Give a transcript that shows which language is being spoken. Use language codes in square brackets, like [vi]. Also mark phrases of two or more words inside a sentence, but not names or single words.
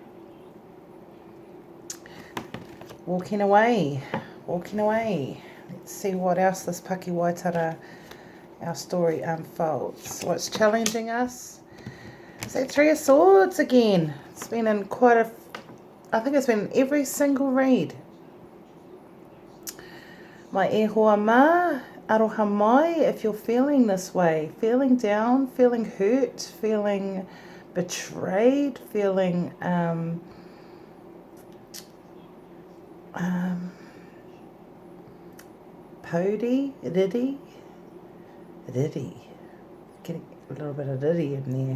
[en] Walking away. Let's see what else this [mi] Paki Waitara, [en] our story unfolds. What's challenging us? Is that Three of Swords again? It's been in I think it's been in every single read. [mi] Mai e hoa ma, aroha mai, [en] if you're feeling this way, feeling down, feeling hurt, feeling betrayed, feeling pody, riddy, getting a little bit of riddy in there.